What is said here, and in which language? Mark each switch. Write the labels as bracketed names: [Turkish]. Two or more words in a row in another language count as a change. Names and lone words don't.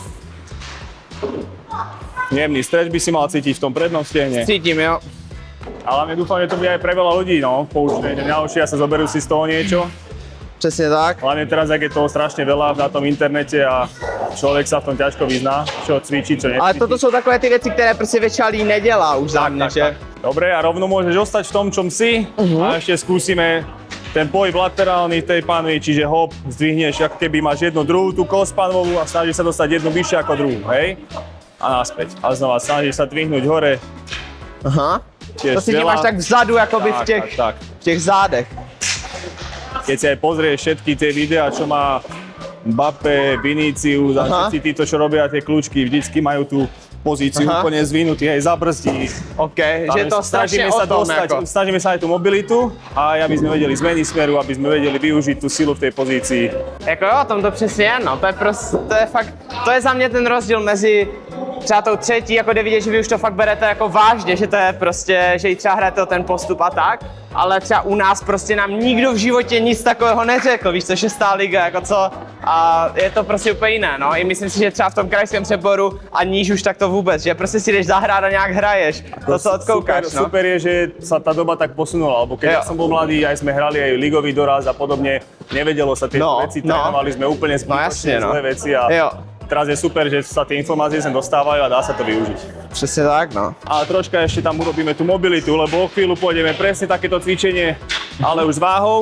[Slovak] Jemný stretch by si mal cítiť v tom prednom stehne. [Czech] Cítím, jo. [Slovak] A hlavne dúfam, že to bude aj pre veľa ľudí, no, poučné, že naučia sa, zoberú si z toho niečo. [Czech] Přesně tak. [Slovak] Hlavne teraz, ak je toho strašne veľa na tom internete a človek sa v tom ťažko vyzná, čo cvičí, čo necvičí. [Czech] Ale toto jsou takové ty věci, které prostě většina lidí nedělá už za mě, že? [Slovak] Dobre, a rovno môžeš ostať v tom, čom si a ešte skúsime ten pohyb laterálny v tej panvi, čiže hop, zdvihneš, ako keby máš jednu druhú tú kosť panvovú a snažíš sa dostať jednu vyššie ako druhú, hej? A naspäť. A znova snažíš sa dvihnúť hore. Aha. Tiež To si veľa. máš tak vzadu, jakoby Tak. [Czech] v těch zádech. [Slovak] Keď si aj pozrieš všetky tie videá, čo má Mbappé, Vinicius a Aha. všetci títo, čo robia tie kľúčky, vždycky majú tú pozíciu Aha. úplne zvinutý, hej, zabrzdí. [Czech] OK, že je to strašně o tom, jako. [Slovak] Snažíme sa aj tú mobilitu a aby sme vedeli zmeniť smeru, aby sme vedeli využiť tú silu v tej pozícii. [Czech] Jako jo, tom to přesně je, no. To je prostě, to je fakt, to je za mě ten rozdíl mezi třeba tou třetí, jako kde vidět, že vy už to fakt berete jako vážně, že to je prostě, že i třeba hrajete o ten postup a tak, ale třeba u nás prostě nám nikdo v životě nic takového neřekl, víš co, 6. liga, jako co, a je to prostě úplně jiné, no. I myslím si, že třeba v tom krajském přeboru a níž už tak to vůbec, že prostě si jdeš zahrát a nějak hraješ, to co odkoukáš, super, no. [Slovak] super je, že sa tá doba tak posunula, lebo keď [Czech] Jo. [Slovak] ja som bol mladý, aj sme hrali aj ligový doraz a podobne, nevedelo sa tieto No, veci, no. trénovali sme úplne jasne, no. zlé veci a [Czech] Jo. [Slovak] teraz je super, že sa tie informácie sem dostávajú a dá sa to využiť. [Czech] Přesně tak, no. [Slovak] A troška ešte tam urobíme tú mobilitu, lebo o chvíľu pôjdeme presne takéto cvičenie, ale už s váhou.